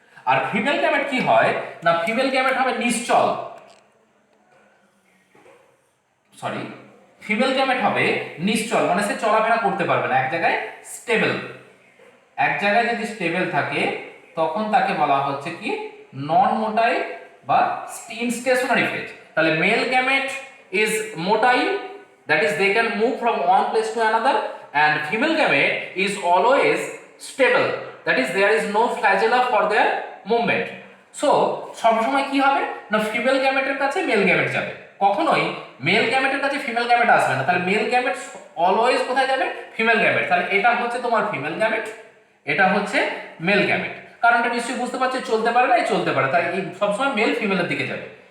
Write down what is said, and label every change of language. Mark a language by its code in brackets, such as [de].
[bn] আর female gamete কি হয় না ফিমেল গ্যামেট হবে নিশ্চল, সরি ফিমেল গ্যামেট হবে নিশ্চল, মানে সে চলাফেরা করতে পারবে না, এক জায়গায় স্টেবল, এক জায়গায় যদি স্টেবল থাকে তখন তাকে বলা হচ্ছে কি নন মোটাইল বা স্টেশনারি ফেজ। [en] তাহলে male gamete is motile, that is they can move from one place to another, and female gamete is always stable, that is there is no flagella for their movement. [bn] So সব সময় কি হবে না female গ্যামেটের কাছে mail gamete যাবে, কখনোই mail গ্যামেটের কাছে female gamete আসবে না। তাহলে মেল গ্যামেট অলওয়েজ কোথায় যাবে ফিমেল গ্যামেট, তাহলে এটা হচ্ছে তোমার ফিমেল গ্যামেট, এটা হচ্ছে মেল গ্যামেট। কারণটা নিশ্চয়ই বুঝতে পারছো, চলতে পারে না চলতে পারে, তাই এই সবসময় মেল ফিমেলের দিকে যাবে।